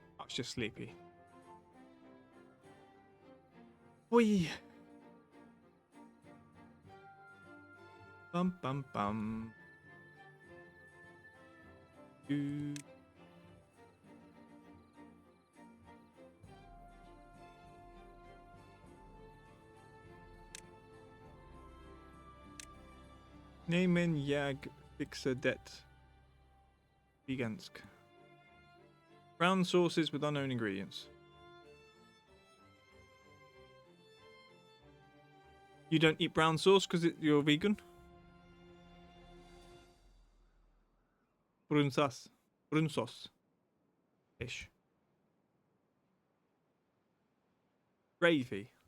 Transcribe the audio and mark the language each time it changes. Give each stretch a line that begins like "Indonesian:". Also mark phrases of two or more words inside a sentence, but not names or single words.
English: It's just sleepy. Whee! Bum bum bum. Doo.
Swedish: Nemen jag fixa det.
English: Vegansk. Brown sauces with unknown ingredients. You don't eat brown sauce because you're vegan? Brunsauce. Brunsauce. Ish. Gravy.